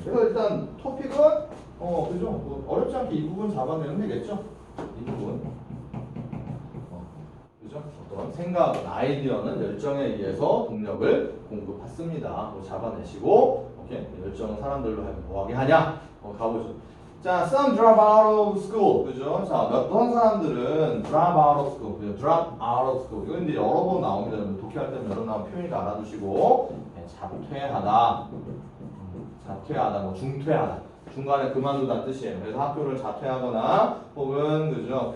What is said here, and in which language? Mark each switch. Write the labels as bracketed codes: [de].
[ko] 그래서 일단 토픽은 그죠? 뭐 어렵지 않게 이 부분 잡아내면 되겠죠? 이 부분. 그죠? 어떤 생각, 아이디어는 열정에 의해서 동력을 공급받습니다. 잡아내시고, 오케이? 열정은 사람들로 하여금 뭐하게 하냐? 가보죠. [en] 자, some drop out of school. [ko] 그죠? 자, 어떤 사람들은 [en] drop out of school. 그죠? drop out of school. [ko] 이건 이제 여러 번 나옵니다. 독해할 때는 여러 번 나오면 표현이니까 알아두시고, 자퇴하다. 자퇴하다, 뭐 중퇴하다. 중간에 그만두다는 뜻이에요. 그래서 학교를 자퇴하거나 혹은 그죠?